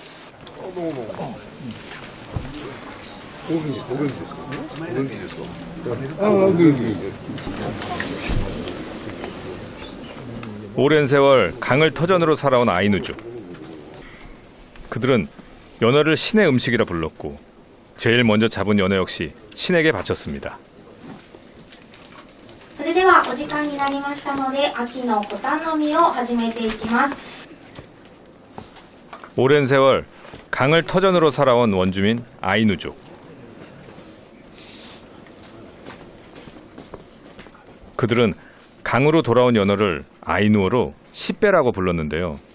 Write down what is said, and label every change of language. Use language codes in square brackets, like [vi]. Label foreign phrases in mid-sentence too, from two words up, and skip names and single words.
[ko] 오랜 세월 강을 터전으로 살아온 아이누족. 그들은 연어를 신의 음식이라 불렀고 제일 먼저 잡은 연어 역시 신에게 바쳤습니다. [ja] それではお時間になりましたので秋のコタンの実を始めていきます。 [ko] 오랜 세월 강을 터전으로 살아온 원주민 아이누족. 그들은 강으로 돌아온 연어를 아이누어로 시빼라고 불렀는데요.